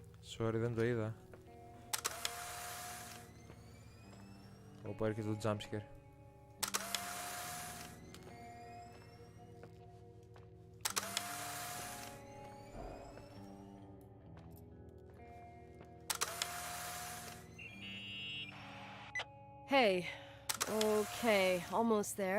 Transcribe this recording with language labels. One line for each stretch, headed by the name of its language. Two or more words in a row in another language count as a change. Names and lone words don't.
English: Sorry,
Greek: δεν το είδα. Όπου έρχεται το jumpscare.
English: Hey. Okay, almost there.